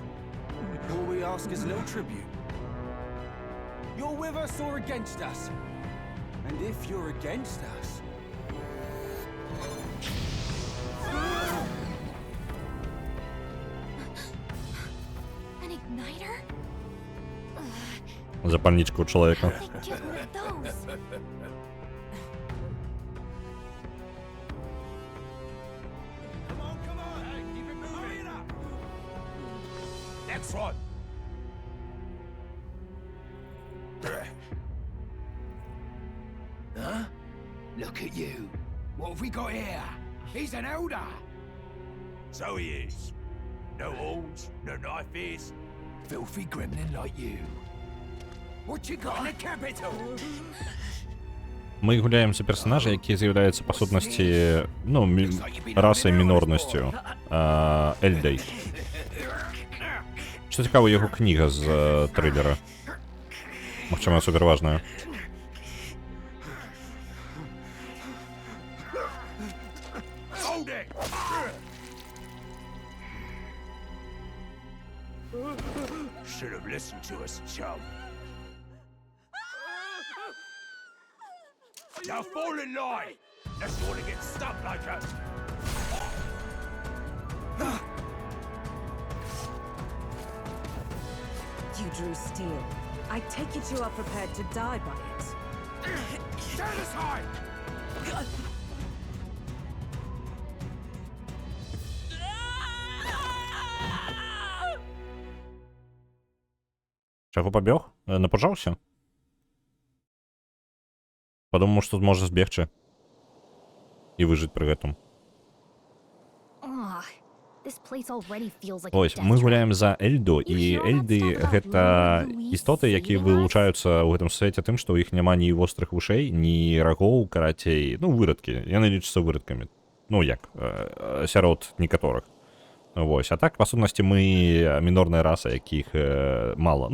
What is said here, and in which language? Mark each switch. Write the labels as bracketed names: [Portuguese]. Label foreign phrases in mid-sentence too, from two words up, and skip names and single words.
[English] All we ask is a little tribute. You're with us or against us? And if you're against us... An igniter? [Belarusian] Запальничка у чалавека. [English] Think get one of those. Come on, hey, keep it moving. Hurry it up. Next one. Huh? Look at you. What have we got here? He's an elder. So he is. No horns, no knife ears. Filthy gremlin like you. What you got in the capital? [Belarusian] Мы гуляем за персонажа, які з'яўляецца па сутнасці, расай мінорнасцю, Эльдай. Што цікава, яго кніга з трылера. Магчыма, суперважная. [English] Hold it! Should have listened to us, chum. Now fall in line! Unless you want to get stuck like us. You drew steel. I take it you are prepared to die by it. Stand aside! [Belarusian] Чаго пабег? Напужаўся? Падумаў, што можа збегчы. І выжыць пры гэтым. [English] Ugh, this place already feels like a [Belarusian] Ось, [English] death [Belarusian] мы [English] trap. [Belarusian] гуляем за Эльду, і Эльды — гэта істоты, якія вылучаюцца ў гэтым свеце тым, што ў іх няма ні вострых вушэй, ні рагоў, карацей, ну, вырадкі. Яны лічацца вырадкамі. Ну, як, сярод некаторых. Вось, а так, па сутнасці, мы мінорная раса, якіх мала.